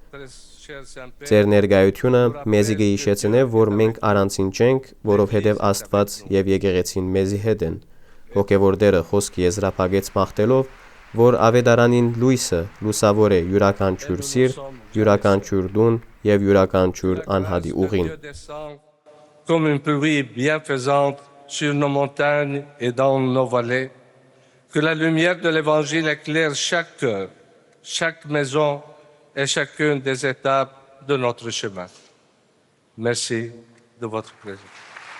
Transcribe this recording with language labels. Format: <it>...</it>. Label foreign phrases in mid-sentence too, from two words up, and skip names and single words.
<hy>Ձեր ներկայությունը մեզի կհիշեցնե, որ մենք առանցին չենք, որովհետև Աստված եւ եկեղեցին մեզի հետ են։ Հոգևոր Տերը խոսքի եզրափակեց մաղթելով, որ ավետարանին լույսը լուսավոր է յուրաքանչյուր սիրտ, յուրաքանչյուր դուն եւ յուրաքանչյուր անհատի ուղին։</hy> <fr>Comme une pluie bienfaisante sur nos montagnes et dans nos vallées, que la lumière de l'Évangile éclaire chaque cœur, chaque maison et chacune des étapes de notre chemin. Merci de votre présence.</fr>